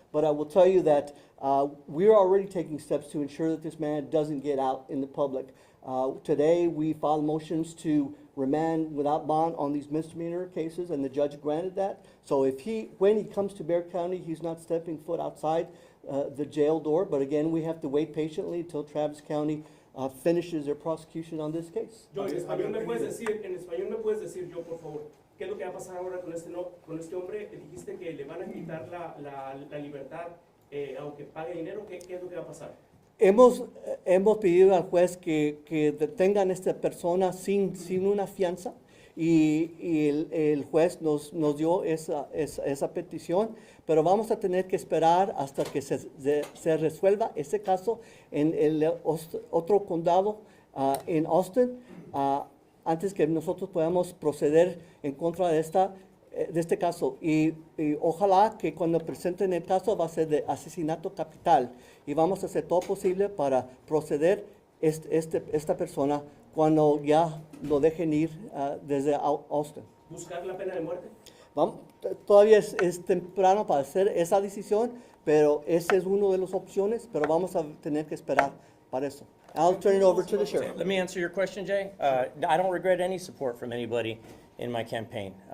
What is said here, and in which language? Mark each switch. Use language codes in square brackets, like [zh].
[en] But I will tell you that we're already taking steps to ensure that this man doesn't get out in the public. Today we filed motions to remand without bond on these misdemeanor cases, and the judge granted that. So when he comes to Bexar County, he's not stepping foot outside the jail door. But again, we have to wait patiently until Travis County finishes their prosecution on this case. [es] Yo, en español me puedes decir yo, por favor, ¿qué es lo que va a pasar ahora con con este hombre? Dijiste que le van a quitar la libertad, aunque pague dinero. ¿Qué es lo que va a pasar? Hemos pedido al juez que detengan a esta persona sin una fianza, y el juez nos dio esa petición, pero vamos a tener que esperar hasta que se resuelva ese caso en el otro condado, en Austin, antes que nosotros podamos proceder en contra de este caso. Y ojalá que cuando presenten el caso va a ser de asesinato capital, y vamos a hacer todo posible para proceder esta persona cuando ya lo dejen ir desde Austin. ¿Buscar la pena de muerte? Todavía es temprano para hacer esa decisión, pero ese es uno de las opciones, pero vamos a tener que esperar para eso. [en] I'll turn it over to the sheriff. Let me answer your question, Jay. I don't regret any support from anybody in my campaign.